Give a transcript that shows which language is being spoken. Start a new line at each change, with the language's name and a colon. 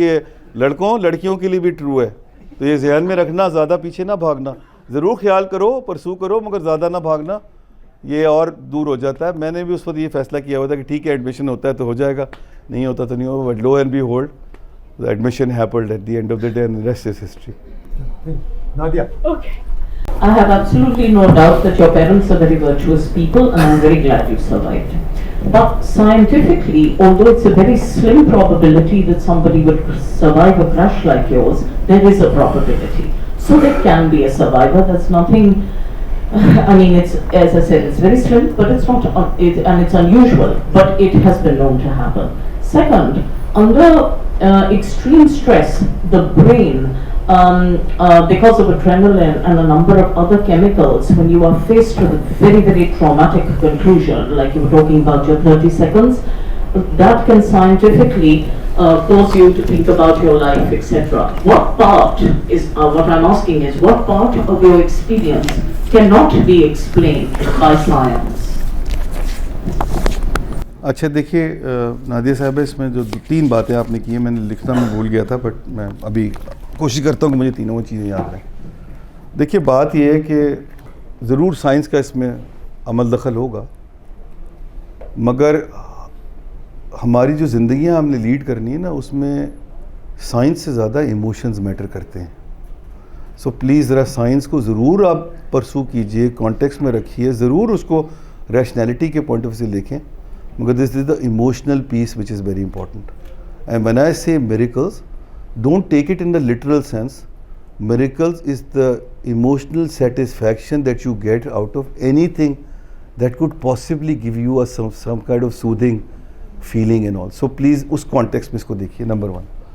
Urdu: یہ لڑکیوں کے لیے بھی ٹرو ہے, تو یہ ذہن میں رکھنا, زیادہ پیچھے نہ بھاگنا, ضرور خیال کرو پرسو کرو مگر زیادہ نہ بھاگنا, یہ اور دور ہو جاتا ہے. میں نے بھی اس وقت یہ فیصلہ کیا ہوا تھا کہ ٹھیک ہے ایڈمیشن ہوتا ہے تو ہو جائے گا, نہیں ہوتا تو نہیں ہوگا,
English: But lo and behold the admission happened at the end of the day and the rest is history. Nadia. Okay. I have absolutely no doubt that your parents are very virtuous people and I'm very glad you survived. But scientifically, although it's a very slim probability that somebody would survive a crash like yours, there is a probability. So there can be a survivor. That's nothing, I mean, it's, as I said, it's very slim, but it's not, and it's unusual, but it has been known to happen. Second, under extreme stress, the brain, because of adrenaline and a number of other chemicals, when you are faced with a very, very traumatic conclusion, like you were talking about your 30 seconds, that can scientifically cause you to think about your life, etc. What part is, what I'm asking is, what part of your experience cannot be explained by science?
Urdu: اچھا دیکھیے Nadia صاحبہ, اس میں جو 3 باتیں آپ نے کی ہیں, میں نے لکھنا میں بھول گیا تھا, بٹ میں ابھی کوشش کرتا ہوں کہ مجھے تینوں چیزیں یاد رہیں. دیکھیے بات یہ ہے کہ ضرور سائنس کا اس میں عمل دخل ہوگا, مگر ہماری جو زندگیاں ہم نے لیڈ کرنی ہے نا, اس میں سائنس سے زیادہ ایموشنز میٹر کرتے ہیں. سو پلیز ذرا سائنس کو ضرور آپ پرسو کیجئے, کانٹیکسٹ میں رکھیے, ضرور اس کو ریشنیلٹی کے پوائنٹ آف ویو سے دیکھیں, مگر
English: This is the emotional piece which is very important. And when I say miracles, don't take it in the literal sense. Miracles is the emotional satisfaction that you get out of anything that could possibly give you some kind of soothing feeling and all. So please
Urdu: اس context میں اس کو دیکھیے, number 1.